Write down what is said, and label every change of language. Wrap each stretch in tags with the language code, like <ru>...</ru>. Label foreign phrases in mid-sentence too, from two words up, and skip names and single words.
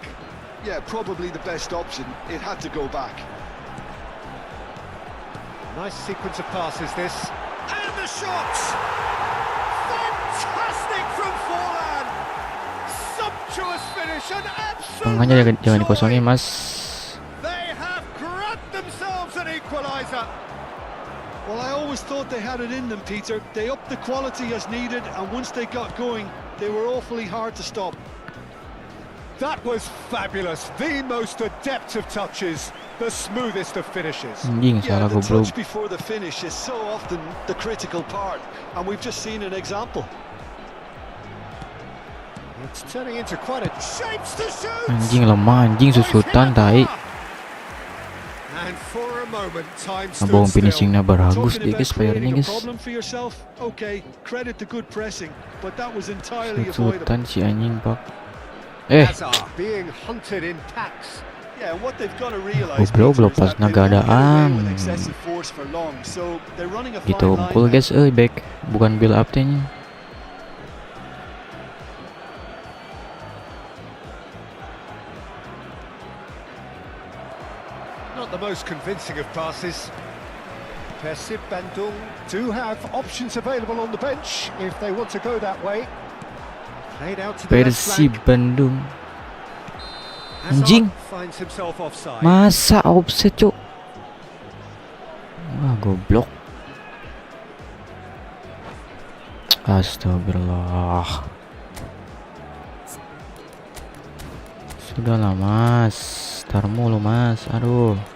<en>Yeah, probably the best option. It had to go back. Nice sequence of passes this. And the shots! Fantastic from forehand! Sumptuous finish and absolute</en> <id>Tengahnya jangan</id> <en>joy.</en> <id>dikosongin mas.</id> <en>They have grabbed themselves an equaliser. Well, I always thought they had it in them, Peter. They upped the quality as needed, and once they got going, they were awfully hard to stop. That was fabulous. The most adept of touches, the smoothest of finishes.</en> <id>Anjing</id> <en>Yeah,</en> <id>salah</id> <en>the</en> <id>goblok.</id> <en>touch before the finish is so often the critical part, and we've just seen an example. It's turning into quite a shapes to shoot.</en> <id>Anjing lemah, anjing susutan tai.</id> <en>And for a moment, time stood</en> <id>Abang</id> <en>still.</en> <id>finishingnya bagus</id> <en>Talking</en> <id>dia</id> <en>about</en> <id>guys playernya</id> <en>creating a</en> <id>guys.</id> <en>problem for yourself, okay, credit the good pressing, but that was entirely avoidable.</en> <id>Susutan si anjing pak.</id> <en>Hazard being hunted in packs. Yeah, and what they've got to realize</en> <id>Goblok</id> <en>Peter, is</en> <id>pas</id> <en>that they won't get away</en> <id>nagadaan.</id> <en>with excessive force for long, so they're running a fine</en> <id>Gitu</id> <en>line</en> <id>cool</id> <en>now.</en> <id>guys, back bukan</id> <en>build up</en> <id>nya.</id> <en>Not the most convincing of passes. Persib Bandung do have options available on the bench if they want to go that way. Played out to the left</en> <id>Persib</id> <en>flank.</en> <id>Bandung.</id> <en>Hazard</en> <id>Anjing.</id> <en>finds himself offside.</en> <id>Masa offset cok. Wah goblok. Astagfirullah. Sudahlah mas, tar mulu mas, aduh.</id>